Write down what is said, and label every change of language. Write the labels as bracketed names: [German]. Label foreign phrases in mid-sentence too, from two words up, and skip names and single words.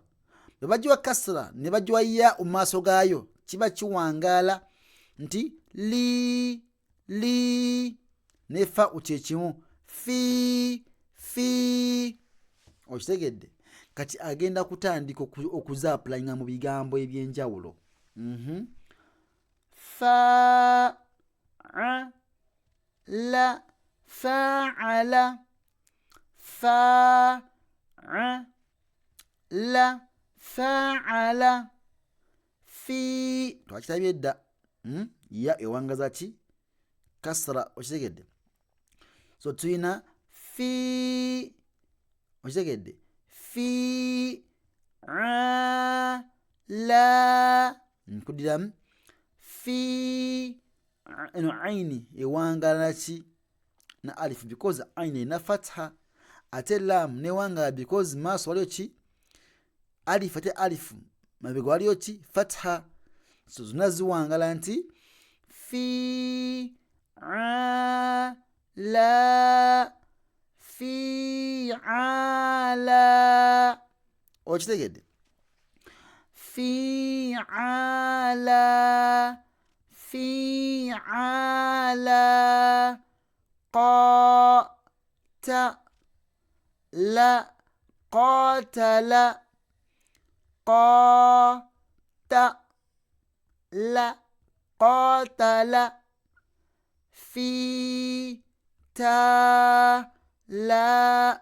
[Ganda] Bwe bagiwa kasra ne bagiwa ya mu maaso gaayo kiba kiwangaala nti li nefa kyekimu fi. Okitegedde? Kati agenda kutandika okuzaapulayinga mu bigambo ebyenjawulo. [Arabic] Fa'ala fa'ala fi. [Ganda] Twakitabye dda ya ewangaza ki? Kasra. Okitegedde? So tuyina fi. Okitegedde? Fi la nkudiramu fi. Eno aini ewangala ki? Na alif because aini ena fatha, ate lam newangala because maaso waliyo ki? Alif. Ate alif mabega waliyo ki? Fatha. So zonna ziwangala nti [Arabic] fi la fi ala. [Ganda] Okitegedde? [Arabic] Fi ala qatala qatala fi ta la.